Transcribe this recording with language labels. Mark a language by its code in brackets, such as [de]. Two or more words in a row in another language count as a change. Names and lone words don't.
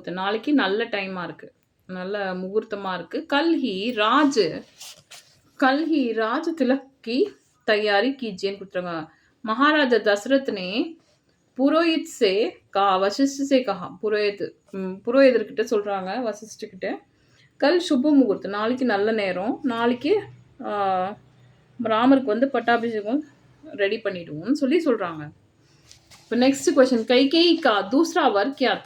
[ta] நாளைக்கு நல்ல டைமாக இருக்குது, நல்ல முகூர்த்தமாக இருக்குது. [hi] कल ही राज तिलक की तैयारी कीजिएன்னு கொடுத்துருங்க. महाराजा दशरथ ने पुरोहित से कहा वशिष्ठ से कहा. [ta] புரோஹிதர்கிட்ட சொல்கிறாங்க வசிஷ்டக்கிட்ட. கல் சுப முகூர்த்தம், நாளைக்கு நல்ல நேரம், நாளைக்கு ராமருக்கு வந்து பட்டாபிஷேகம் ரெடி பண்ணிடுவோம்னு சொல்லி சொல்கிறாங்க. [hi] இப்போ [en] next question [hi] कैकेयी का दूसरा वर क्या था.